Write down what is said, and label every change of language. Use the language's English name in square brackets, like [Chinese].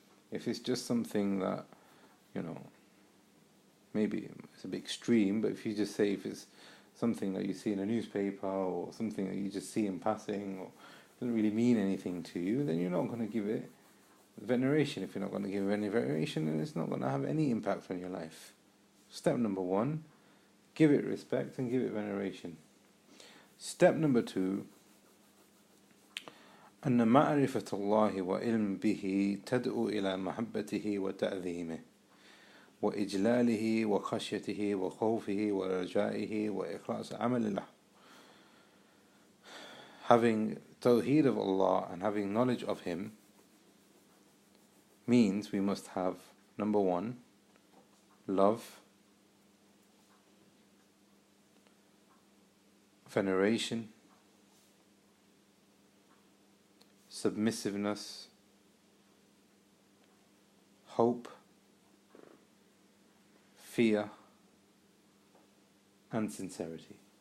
[English] If it's just something that, maybe it's a bit extreme, but if you just say if it's something that you see in a newspaper or something that you just see in passing or doesn't really mean anything to you, then you're not going to give it veneration. If you're not going to give it any veneration, then it's not going to have any impact on your life. Step number 1, give it respect and give it veneration. Step number 2, [Arabic] أن معرفة الله وعلم به تدعو إلى محبته وتعظيمه وإجلاله وخشيته وخوفه ورجائه وإخلاص عمل له. [English] Having Tawhid of Allah and having knowledge of Him means we must have, number 1, love, veneration, submissiveness, hope, fear, and sincerity.